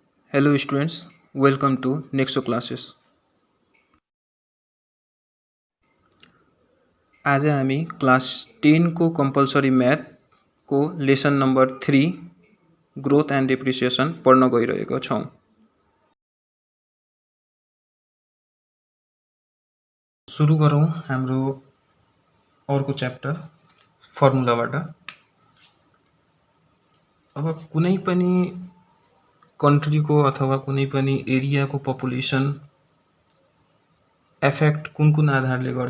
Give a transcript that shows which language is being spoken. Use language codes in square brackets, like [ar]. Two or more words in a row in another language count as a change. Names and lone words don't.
[en] Hello students, welcome to Nexo classes. [ne] आज हामी क्लास 10 को [en] compulsory math [ne] को [en] lesson number 3 growth and depreciation [ne] पढ्न गइरहेका छौं। सुरु गरौं हाम्रो अर्को च्याप्टर फर्मुलाबाट। अब कुनै पनि कन्ट्रीको अथवा कुनै पनि एरियाको [en] population effect [ne] कुन आधारले गर्छ?